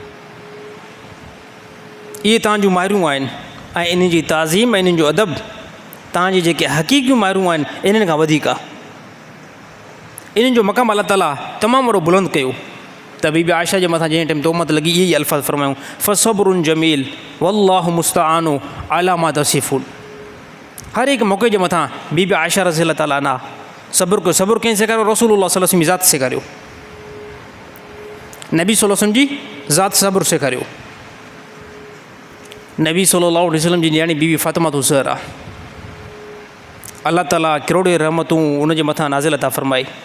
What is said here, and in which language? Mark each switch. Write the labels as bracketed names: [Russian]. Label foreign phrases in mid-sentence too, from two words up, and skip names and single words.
[Sindhi] इहे तव्हांजूं माइरियूं आहिनि ऐं इन्हनि जी ताज़ीम ऐं इन्हनि जो अदब तव्हांजी जेके हक़ीक़ियूं माइरूं आहिनि इन्हनि खां वधीक आहे। इन्हनि जो मक़ाम अलाह ताला तमामु वॾो बुलंद कयो। त बीबी आयशा जे मथां जंहिं टाइम तोहमत लॻी इहे ई अल्फाज़ फ़रमायूं [Arabic] فصبر جميل والله المستعان على ما تصفون. [Sindhi] हर हिकु मौक़े जे मथां बीबी आयशा [Arabic] رضي الله تعالى عنها [Sindhi] सब्रु कयो। सब्रु कंहिं सेखारियो? रसूलुल्लाह [Arabic] صلى الله عليه وسلم [Sindhi] जी ज़ात सेखारियो, नबी [Arabic] صلى الله عليه وسلم [Sindhi] जी ज़ात सब्रु सेखारियो। नबी [Arabic] صلى الله عليه وسلم [Sindhi] जी न्याणी बीबी फ़ातिमा तो ज़हरा आहे, अल्लाह ताला करोड़े रहमतूं उनजे मथां नाज़िल अता फ़रमाई।